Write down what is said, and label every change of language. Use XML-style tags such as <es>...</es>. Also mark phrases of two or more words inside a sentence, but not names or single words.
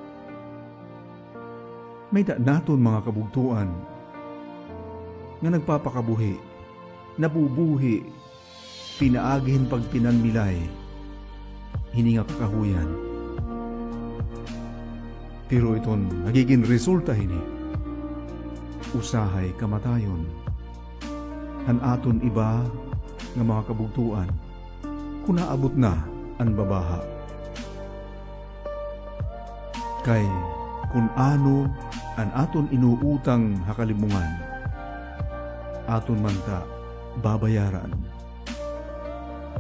<war>May da naton mga kabugtuan nga nagpapakabuhi, nabubuhi, pinaagihin pag pinanmilay, hini nga kakahuyan. Pero iton nagiging resulta hini, usahay kamatayon, han aton iba nga mga kabugtuan, kung naabot na ang babaha. Kay kung ano ang aton inuutang hakalimungan, aton man ta babayaran.</war>